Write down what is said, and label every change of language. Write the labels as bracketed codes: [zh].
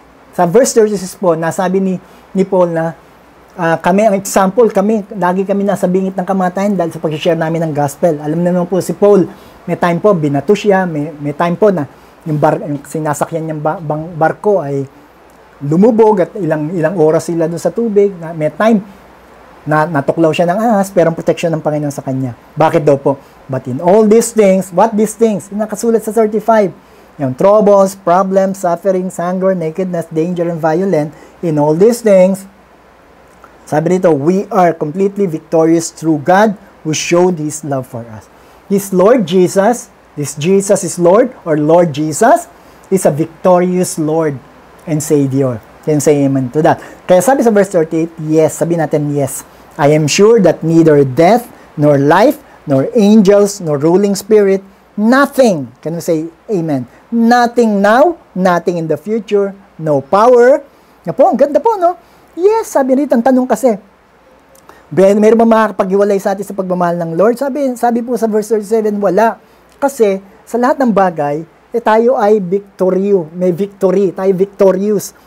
[tl] Sa verse 36 po, nasabi ni Paul na, kami, ang example, lagi kami nasa bingit ng kamatayan dahil sa pag-share namin ng gospel. Alam naman po si Paul, may time po, binato siya, may time po na yung sinasakyan niyang barko ay lumubog at ilang oras sila doon sa tubig. May time na natuklaw siya ng ahas, pero ang protection ng Panginoon sa kanya. Bakit daw po? [en] But in all these things, what these things? [tl] Yung nakasulat sa 35, yung [en] troubles, problems, sufferings, hunger, nakedness, danger, and violence, in all these things, [tl] sabi nito, [en] we are completely victorious through God who showed His love for us. This Lord Jesus, this Jesus is Lord, or Lord Jesus, is a victorious Lord and Savior. Can say amen to that. [tl] Kaya sabi sa verse 38, [en] yes, [tl] sabi natin [en] yes. I am sure that neither death, nor life, nor angels, nor ruling spirit, nothing, can we say amen? Nothing now, nothing in the future, no power. [tl] Nga po, ang ganda po, no? Yes, sabi rito, ang tanong kasi, meron ba makakapaghiwalay sa atin sa pagmamahal ng Lord? Sabi po sa verse 37, wala. Kasi, sa lahat ng bagay, tayo ay may victory, tayo victorious.